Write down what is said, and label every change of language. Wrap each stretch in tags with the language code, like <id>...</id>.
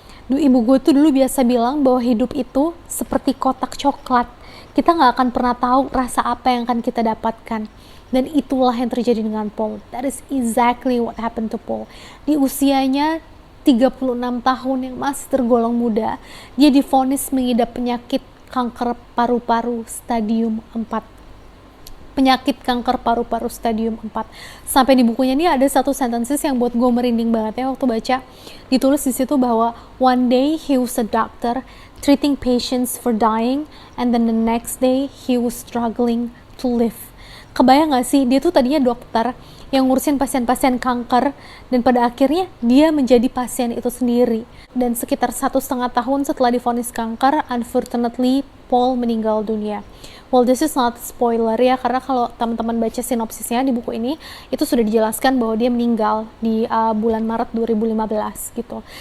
<id>Ibu gue tuh dulu biasa bilang bahwa hidup itu seperti kotak coklat. Kita nggak akan pernah tahu rasa apa yang akan kita dapatkan. Dan itulah yang terjadi dengan Paul.</id> <en>That is exactly what happened to Paul.</en> <id>Di usianya 36 tahun yang masih tergolong muda, dia divonis mengidap penyakit kanker paru-paru stadium 4. Penyakit kanker paru-paru stadium 4. Sampai di bukunya ini ada satu sentences yang buat gue merinding banget ya waktu baca. Ditulis di situ bahwa</id> <en>one day he was a doctor treating patients for dying, and then the next day he was struggling to live.</en> <id>Kebayang gak sih, dia tuh tadinya dokter yang ngurusin pasien-pasien kanker, dan pada akhirnya dia menjadi pasien itu sendiri. Dan sekitar 1,5 tahun setelah divonis kanker, unfortunately Paul meninggal dunia.</id> <en>Well, this is not spoiler</en> <id>ya, karena kalau teman-teman baca sinopsisnya di buku ini, itu sudah dijelaskan bahwa dia meninggal di bulan Maret 2015 gitu.</id>